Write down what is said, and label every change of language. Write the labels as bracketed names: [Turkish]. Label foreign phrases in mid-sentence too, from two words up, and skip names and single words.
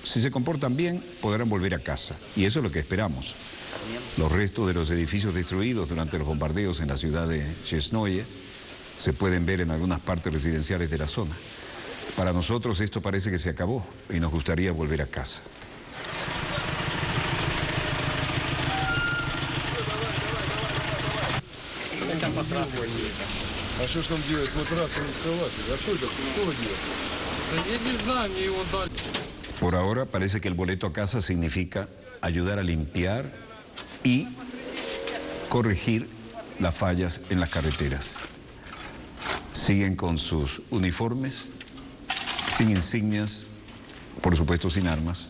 [Spanish] Si se comportan bien, podrán volver a casa. Y eso es lo que esperamos. Los restos de los edificios destruidos durante los bombardeos en la ciudad de Chesnoye se pueden ver en algunas partes residenciales de la zona. Para nosotros esto parece que se acabó y nos gustaría volver a casa. [Russian] А что ж нам делать? Матрасы не кровати. А что это? Кто делает? Я не знаю, мне его дали. [Spanish] Por ahora parece que el boleto a casa significa ayudar a limpiar y corregir las fallas en las carreteras. Siguen con sus uniformes, sin insignias, por supuesto sin armas.